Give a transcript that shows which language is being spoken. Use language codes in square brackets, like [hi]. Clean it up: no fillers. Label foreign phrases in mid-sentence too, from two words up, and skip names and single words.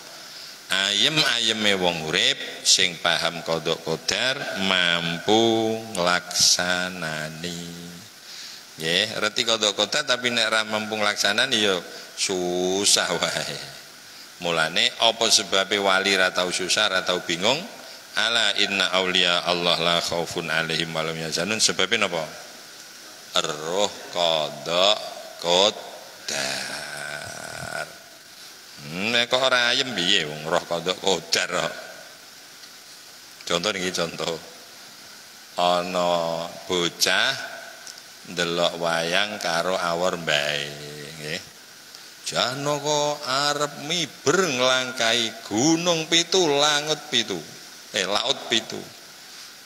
[jv] Ayem-ayeme wong urip sing paham qadha qadar mampu nglaksanani. Nggih, reti qadha qadar tapi nek ra mampu nglaksanani ya susah wae. Mulane apa sebabe wali ra tau susah, ra tau bingung? [ar] ألا إن أولياء الله لا خوف عليهم ولا هم يحزنون. [jv] Sebabnya napa? Roh qadha qadar. Nek kok ora ayem piye wong roh qadha qadar kok. Contoh niki contoh. Ana bocah ndelok wayang karo awor mbae, nggih. Jano kok arep miber nglangkai gunung 7 laut 7. Laut 7.